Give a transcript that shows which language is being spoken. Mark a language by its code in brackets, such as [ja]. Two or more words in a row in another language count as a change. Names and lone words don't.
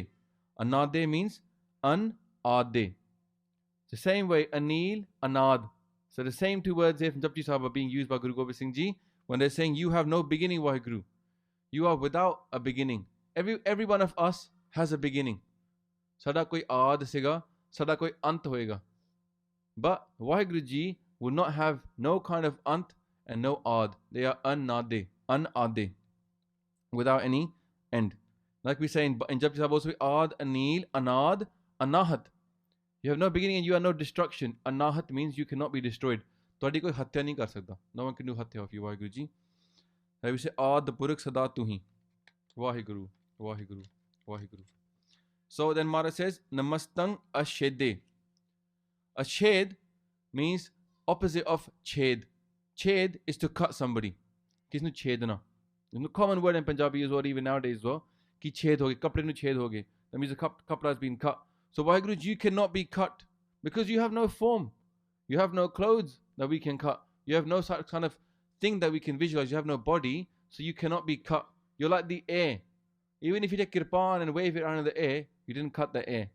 [en] Anade means An-Ade. The same way, Anil, Anad. So the same two words here from Japji Sahib are being used by Guru Gobind Singh Ji when they're saying, you have no beginning, Waheguru. You are without a beginning. Every one of us has a beginning. [pa] ਸਾਡਾ ਕੋਈ ਆਦਿ ਸੀਗਾ, ਸਾਡਾ ਕੋਈ ਅੰਤ ਹੋਏਗਾ. [en] But Waheguru Ji will not have no kind of ant and no ad. They are anade, without any end. Like we say in Japji Sahib also, ad, anil, anad, anahat. You have no beginning and you have no destruction. Anahat means you cannot be destroyed. [pa] ਤੁਹਾਡੀ ਕੋਈ ਹੱਤਿਆ ਨਹੀਂ ਕਰ ਸਕਦਾ. [en] No one can do ਹੱਤਿਆ of you, Waheguru Ji. Like we say, [pa] ਆਦਿ ਪੁਰਖ ਸਦਾ ਤੂਹੀ. [en] Waheguru, Waheguru, Waheguru. So then Maharaj says, [pa] ਨਮਸਤੰ ਅਛੇਦੇ. [en] Ashed means opposite of ched. Ched is to cut somebody. [pa] ਕਿਸ ਨੂੰ ਛੇਦਣਾ. [en] There's no common word in Punjabi as well, even nowadays as well. [pa] ਕੀ ਛੇਦ ਹੋਗੇ, ਕੱਪੜੇ ਨੂੰ ਛੇਦ ਹੋਗੇ. [en] That means the kapda has been cut. So Waheguru Ji, you cannot be cut because you have no form. You have no clothes that we can cut. You have no such kind of thing that we can visualize. You have no body, so you cannot be cut. You're like the air. Even if you take kirpan and wave it around in the air, you didn't cut the air.